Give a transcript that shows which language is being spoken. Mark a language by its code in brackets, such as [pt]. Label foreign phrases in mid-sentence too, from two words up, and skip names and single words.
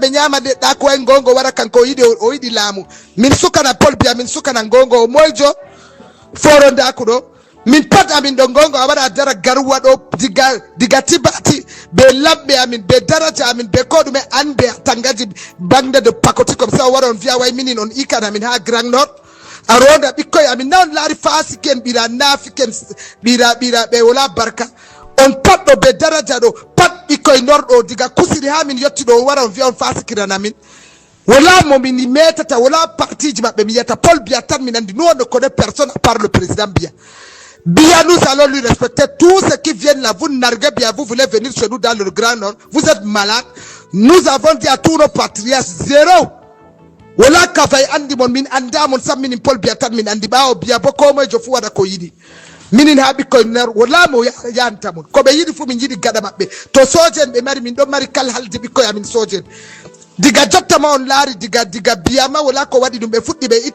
[ff] ɓe ñama leɗɗa ko way gongo wara kanko o yiɗi laamu min sukana Paul Biya min sukana gongo o moyjo forondaku ɗo min pat amin ɗo gongo a waɗa dara garwa ɗo diga tibati ɓe lamɓe amin ɓe daraja amin ɓe ko ɗume ande tangaji bangde de pakoti [fr] comme ça [ff] o wara on wiya way minin on ikan amin ha Grand Nord a ronda ɓikkoye amin na on laari fasiken ɓira nafiken ɓira ɓe wala barka on pat ɗo be daraja ɗo pat ɓikkoye norɗo diga kusiri ha min yetti ɗo on wara on wiya on fasikiran min wala mo min metata wala partiji maɓɓe mi yiyata Paul Biya tan min andi [fr] nous on ne connaît personne à part le président Biya nous allons lui respecter tous ceux qui viennent là vous narguez Biya vous voulez venir chez nous dans le Grand Nord vous êtes malade nous avons dit à tous nos patriarches [ff] zéro wala kafay andi mon min andamon sam minin Paul Biya tan min andi ɓawo Biya bo ko moye jo fu waɗa ko yiɗi minin ha ɓikkoye ner wala mo yanta mon koɓe yiɗi fu min yiɗi gaɗa maɓɓe to soje en ɓe mari min ɗon mari kal halde ɓikkoye amin soje en diga jottama on laari diga Biya ma wala ko waɗi ɗum ɓe fuɗɗi